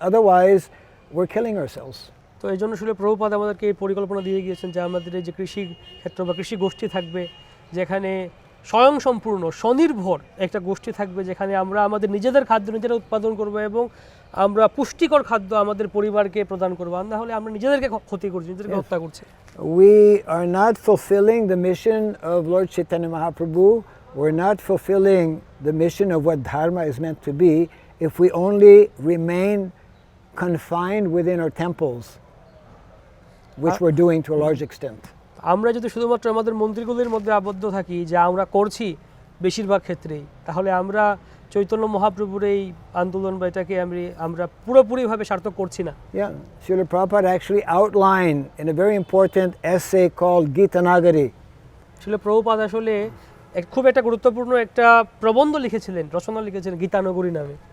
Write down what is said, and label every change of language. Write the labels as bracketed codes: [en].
[en] Otherwise, we're killing ourselves. [bn] তো এই জন্য আসলে প্রভুপাদ আমাদেরকে এই পরিকল্পনা দিয়ে গিয়েছেন যে আমাদের এই যে কৃষি ক্ষেত্র বা কৃষি গোষ্ঠী থাকবে, যেখানে স্বয়ং সম্পূর্ণ স্বনির্ভর একটা গোষ্ঠী থাকবে, যেখানে আমরা আমাদের নিজেদের খাদ্য নিজেরা উৎপাদন করব এবং আমরা পুষ্টিকর খাদ্য আমাদের পরিবারকে প্রদান করব। না হলে আমরা নিজেদেরকে ক্ষতি করছি, নিজেদেরকে হত্যা করছি। [en] We are not fulfilling the mission of Lord Chaitanya Mahaprabhu. We're not fulfilling the mission of what dharma is meant to be if we only remain confined within our temples, which we're doing to a large extent. [bn] আমরা যদি শুধুমাত্র আমাদের মন্দিরগুলির মধ্যে আবদ্ধ থাকি, যা আমরা করছি বেশিরভাগ ক্ষেত্রেই, তাহলে আমরা চৈতন্য মহাপ্রভুর এই আন্দোলন বা এটাকে আমরা পুরোপুরিভাবে সার্থক করছি না। [en] Yeah, Srila Prabhupada actually outlined in a very important essay called Gita Nagari. [bn] আসলে প্রভুপাদ আসলে খুব একটা গুরুত্বপূর্ণ একটা প্রবন্ধ লিখেছিলেন, রচনা লিখেছিলেন গীতানগরী নামে।